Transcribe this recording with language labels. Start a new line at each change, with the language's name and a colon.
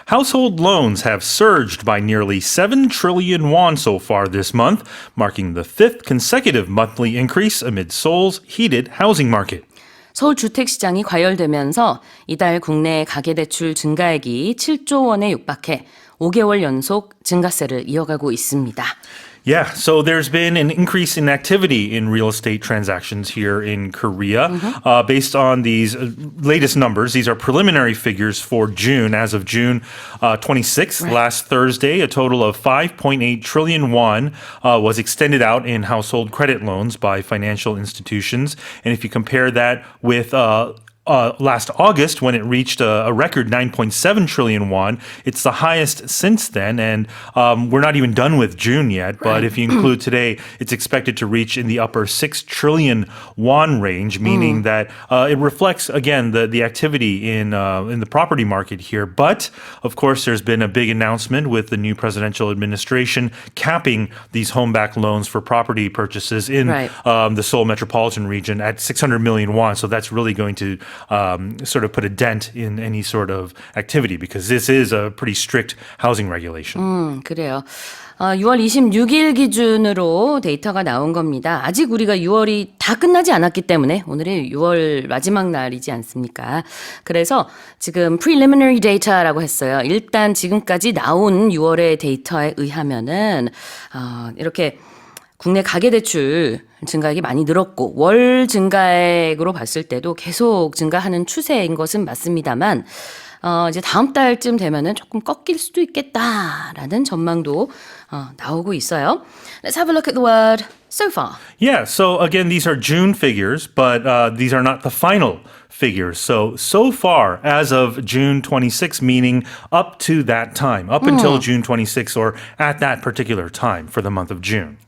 English: Household loans have surged by nearly 7 trillion won so far this month, marking the fifth consecutive monthly increase amid Seoul's heated housing market.
Korean: 서울 주택시장이 과열되면서 이달 국내 가계대출 증가액이 7조 원에 육박해 5개월 연속 증가세를 이어가고 있습니다.
English: Yeah, so there's been an increase in activity in real estate transactions here in Korea. Based on these latest numbers, these are preliminary figures for June. As of June 26th, last Thursday, a total of 5.8 trillion won was extended out in household credit loans by financial institutions. And if you compare that with last August, when it reached a record 9.7 trillion won, it's the highest since then. And we're not even done with June yet. But if you include today, it's expected to reach in the upper 6 trillion won range, meaning that it reflects, again, the activity in the property market here. But, of course, there's been a big announcement with the new presidential administration capping these home-backed loans for property purchases in the Seoul metropolitan region at 600 million won. So that's really going to sort of put a dent in any sort of activity because this is a pretty strict housing regulation.
Korean: 그래요. 6월 26일 기준으로 데이터가 나온 겁니다. 아직 우리가 6월이 다 끝나지 않았기 때문에 오늘이 6월 마지막 날이지 않습니까? 그래서 지금 preliminary data라고 했어요. 일단 지금까지 나온 6월의 데이터에 의하면은 이렇게 국내 가계대출 증가액이 많이 늘었고 월 증가액으로 봤을 때도 계속 증가하는 추세인 것은 맞습니다만 이제 다음 달쯤 되면은 조금 꺾일 수도 있겠다라는 전망도 나오고 있어요.
English: Let's have a look at the word so far. Yeah, so again, these are June figures, but these are not the final figures. So far, as of June 26, meaning up to that time, up until June 26 or at that particular time for the month of June.